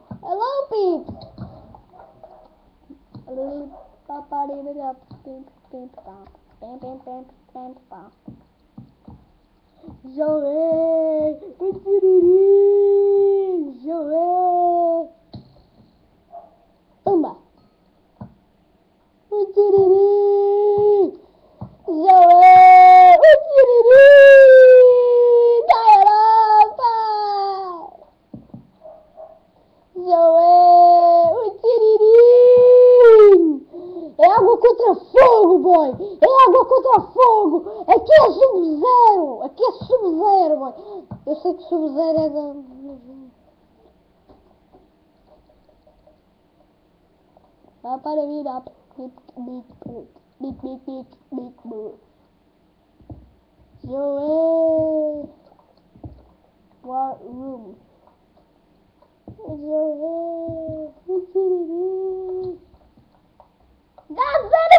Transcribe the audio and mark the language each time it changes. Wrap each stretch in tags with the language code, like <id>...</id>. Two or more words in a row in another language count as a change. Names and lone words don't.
<en>Hello, peeps. Joé, Joé. Pumba. Joé,</en> <pt>da Europa. Joé, é água contra fogo, boy! É água contra fogo! Aqui é Sub-Zero! Aqui é Sub-Zero, boy! Eu sei que Sub-Zero é da... Para virar... Joé!</pt> <en>War room! Joé!</en> <pt>Dá</pt>